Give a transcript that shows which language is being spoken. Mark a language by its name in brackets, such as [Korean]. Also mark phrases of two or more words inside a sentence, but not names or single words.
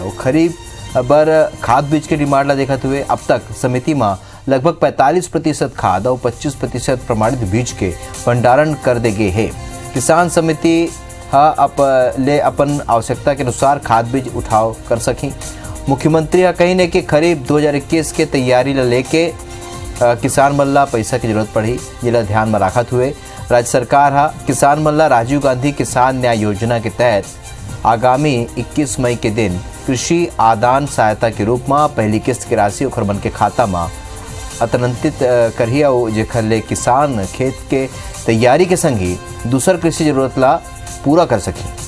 [Chhattisgarhi] और खरीफ बर खाद बीज के डिमांड ला देखते हुए अब तक समिति में लगभग 45% खाद और 25% प्रमाणित बीज के भंडारण कर दे गए है। किसान समिति अपन आवश्यकता के अनुसार खाद बीज उठाव कर सकें। मुख्यमंत्री कहीं ने कि खरीफ 2021 के तैयारी ला लेके किसान मन ला पैसा की जरूरत पड़ी। ये ला ध्यान में रखत हुए राज्य सरकार किसान मन ला राजीव गांधी किसान न्याय योजना के तहत आगामी 21 मई के दिन कृषि आदान सहायता के रूप में पहली किस्त की राशि ओखर मन के खाता में अंतरित करिया जेखर ले किसान खेत के तैयारी के संग ही दूसर कृषि जरूरत ला पूरा कर सके।